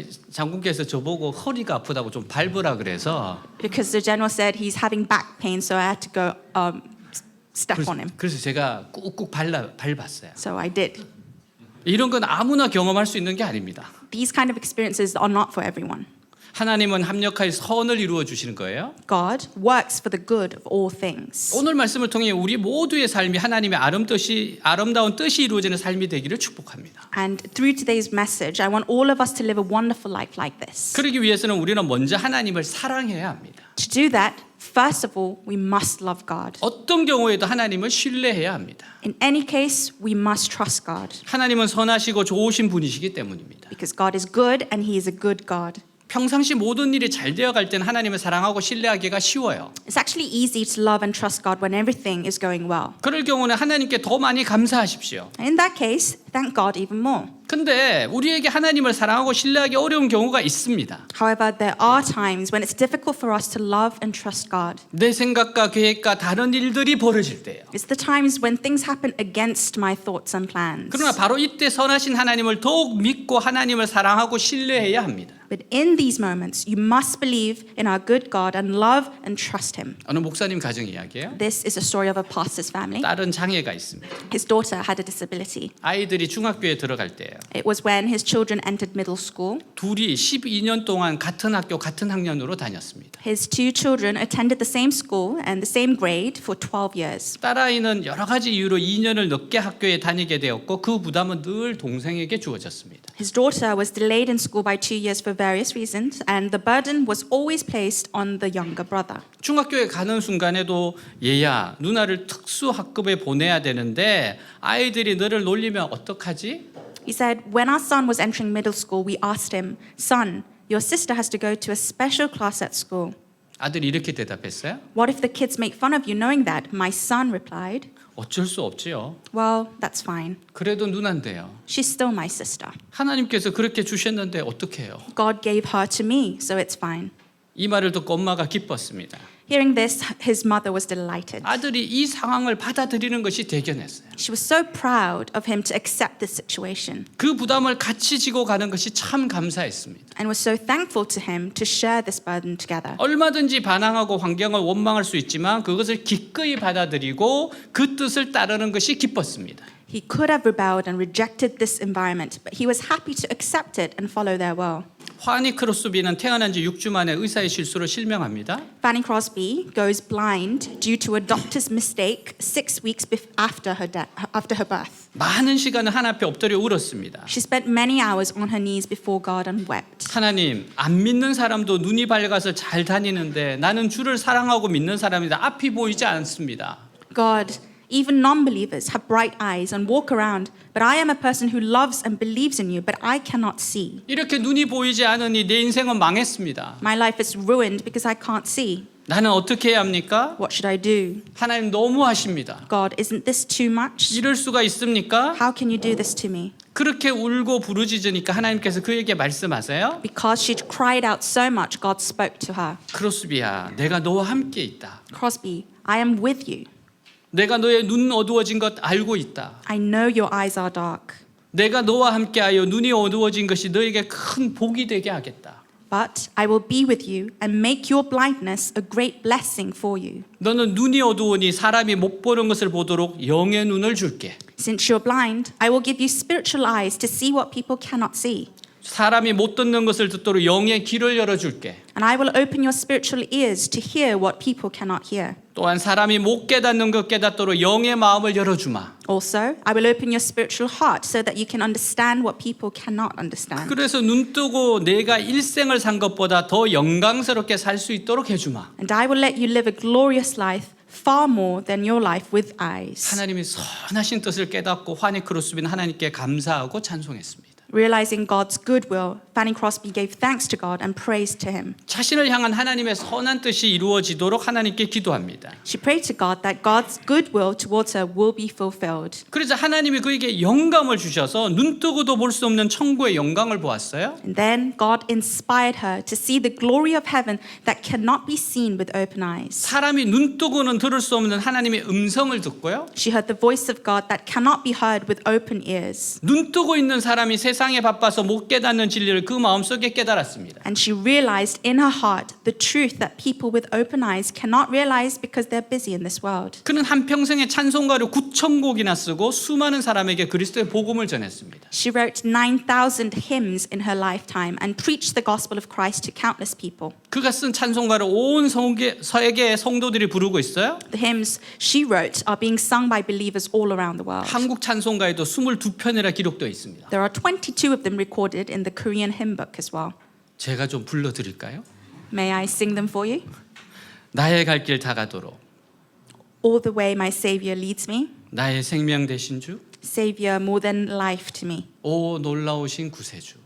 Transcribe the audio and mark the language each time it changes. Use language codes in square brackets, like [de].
[ko] 장군께서 저보고 허리가 아프다고 좀 밟으라 그래서 [en] Because the general said he's having back pain, so I had to go step on him. [ko] 그래서 제가 꾹꾹 밟았어요. [en] So I did. [ko] 이런 건 아무나 경험할 수 있는 게 아닙니다. [en] These kind of experiences are not for everyone. [ko] 하나님은 합력하여 선을 이루어 주시는 거예요. [en] God works for the good of all things. [ko] 오늘 말씀을 통해 우리 모두의 삶이 하나님의 아름다운 뜻이 이루어지는 삶이 되기를 축복합니다. [en] And through today's message, I want all of us to live a wonderful life like this. [ko] 그러기 위해서는 우리는 먼저 하나님을 사랑해야 합니다. [en] To do that, first of all, we must love God. [ko] 어떤 경우에도 하나님을 신뢰해야 합니다. [en] In any case, we must trust God [ko] 하나님은 선하시고 좋으신 분이시기 때문입니다. [en] because God is good and He is a good God. [ko] 평상시 모든 일이 잘 되어갈 때는 하나님을 사랑하고 신뢰하기가 쉬워요. [en] It's actually easy to love and trust God when everything is going well. [ko] 그럴 경우는 하나님께 더 많이 감사하십시오. [en] In that case, thank God even more. [ko] 근데 우리에게 하나님을 사랑하고 신뢰하기 어려운 경우가 있습니다. [en] However, there are times when it's difficult for us to love and trust God. [ko] 내 생각과 계획과 다른 일들이 벌어질 때예요. [en] It's the times when things happen against my thoughts and plans. [ko] 그러나 바로 이때 선하신 하나님을 더욱 믿고 하나님을 사랑하고 신뢰해야 합니다. [en] But in these moments, you must believe in our good God and love and trust Him. [ko] 어느 목사님 가정 이야기예요. [en] This is a story of a pastor's family. [ko] 딸은 장애가 있습니다. [en] His daughter had a disability. [ko] 아이들이 중학교에 들어갈 때예요. [en] It was when his children entered middle school. [ko] 둘이 12년 동안 같은 학교 같은 학년으로 다녔습니다. [en] His two children attended the same school and the same grade for 12 years. [ko] 딸아이는 여러 가지 이유로 2년을 늦게 학교에 다니게 되었고 그 부담은 늘 동생에게 주어졌습니다. [en] His daughter was delayed in school by 2 years for various reasons, and the burden was always placed on the younger brother. [ko] 중학교에 가는 순간에도 얘야 누나를 특수 학급에 보내야 되는데 아이들이 너를 놀리면 어떡하지? [en] He said, when our son was entering middle school, we asked him, son, your sister has to go to a special class at school. [ko] 아들이 이렇게 대답했어요. [en] What if the kids make fun of you knowing that? My son replied, [ko] 어쩔 수 없지요. [en] well, that's fine. [ko] 그래도 누난데요. [en] She's still my sister. [ko] 하나님께서 그렇게 주셨는데 어떡해요? [en] God gave her to me, so it's fine. [ko] 이 말을 듣고 엄마가 기뻤습니다. [en] Hearing this, his mother was delighted. [ko] 아들이 이 상황을 받아들이는 것이 대견했어요. [en] She was so proud of him to accept this situation [ko] 그 부담을 같이 지고 가는 것이 참 감사했습니다. [en] and was so thankful to him to share this burden together. [ko] 얼마든지 반항하고 환경을 원망할 수 있지만 그것을 기꺼이 받아들이고 그 뜻을 따르는 것이 기뻤습니다. [en] He could have rebelled and rejected this environment, but he was happy to accept it and follow their will. [ko] 화니 크로스비는 태어난 지 6주 만에 의사의 실수를 실명합니다. [en] Fanny Crosby goes blind due to a doctor's mistake 6 weeks after her birth. [ko] 많은 시간을 하나님 앞에 엎드려 울었습니다. [en] She spent many hours on her knees before God and wept. [ko] 하나님, 안 믿는 사람도 눈이 밝아서 잘 다니는데 나는 주를 사랑하고 믿는 사람이다. 앞이 보이지 않습니다. [en] God, even non-believers have bright eyes and walk around, but I am a person who loves and believes in you, but I cannot see. [ko] 이렇게 눈이 보이지 않으니 내 인생은 망했습니다. [en] My life is ruined because I can't see. [ko] 나는 어떻게 해야 합니까? [en] What should I do? [ko] 하나님 너무하십니다. [en] God, isn't this too much? [ko] 이럴 수가 있습니까? [en] How can you do this to me? [ko] 그렇게 울고 부르짖으니까 하나님께서 그에게 말씀하세요. [en] Because she cried out so much, God spoke to her. [ko] 크로스비야, 내가 너와 함께 있다. [en] Crosby, I am with you. [ko] 내가 너의 눈 어두워진 것 알고 있다. [en] I know your eyes are dark. [ko] 내가 너와 함께하여 눈이 어두워진 것이 너에게 큰 복이 되게 하겠다. [en] But I will be with you and make your blindness a great blessing for you. [ko] 너는 눈이 어두우니 사람이 못 보는 것을 보도록 영의 눈을 줄게. [en] Since you're blind, I will give you spiritual eyes to see what people cannot see. [ko] 사람이 못 듣는 것을 듣도록 영의 귀를 열어줄게. [en] And I will open your spiritual ears to hear what people cannot hear. [ko] 또한 사람이 못 깨닫는 것 깨닫도록 영의 마음을 열어주마. [en] Also, I will open your spiritual heart so that you can understand what people cannot understand. [ko] 그래서 눈 뜨고 내가 일생을 산 것보다 더 영광스럽게 살 수 있도록 해주마. [en] And I will let you live a glorious life far more than your life with eyes. [ko] 하나님이 선하신 뜻을 깨닫고 화니 크로스비는 하나님께 감사하고 찬송했습니다. [en] Realizing God's goodwill, Fanny Crosby gave thanks to God and praise to him. [ko] 자신을 향한 하나님의 선한 뜻이 이루어지도록 하나님께 기도합니다. [en] She prayed to God that God's goodwill towards her will be fulfilled. [ko] 그래서 하나님이 그에게 영감을 주셔서 눈 뜨고도 볼 수 없는 천국의 영광을 보았어요. [en] And then God inspired her to see the glory of heaven that cannot be seen with open eyes. [ko] 사람이 눈 뜨고는 들을 수 없는 하나님의 음성을 듣고요. [en] She heard the voice of God that cannot be heard with open ears. [ko] 눈 뜨고 있는 사람이 세상에 바빠서 못 깨닫는 진리를 그 마음속에 깨달았습니다. [en] And she realized in her heart the truth that people with open eyes cannot realize because they're busy in this world. [ko] 그는 한평생에 찬송가를 9,000곡이나 쓰고 수많은 사람에게 그리스도의 복음을 전했습니다. [en] She wrote 9,000 hymns in her lifetime and preached the gospel of Christ to countless people. [ko] 그가 쓴 찬송가를 온 세계의 성도들이 부르고 있어요. [en] The hymns she wrote are being sung by believers all around the world. [ko] 한국 찬송가에도 22편이나 기록되어 있습니다. [en] There are 22 of them recorded in the Korean hymn book as well. [ko] 제가 좀 불러드릴까요? [en] May I sing them for you? [ko] 나의 갈 길 다 가도록 [en] All the way my Savior leads me. [ko] 나의 생명 되신 주, [en] Savior more than life to me. [ko] 오 놀라우신 구세주,